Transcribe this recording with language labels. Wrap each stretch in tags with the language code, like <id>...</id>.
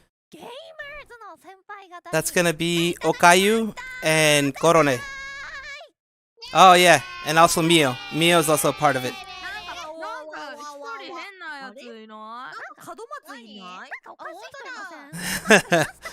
<ja>ゲーマーズの先輩方に</ja> <en>That's gonna be Okayu and Korone. Oh yeah, and also Mio. Mio is also a part of it.</en> <ja>なんか一人変なやついない？門松いない？なんかおかしい人いません？</ja>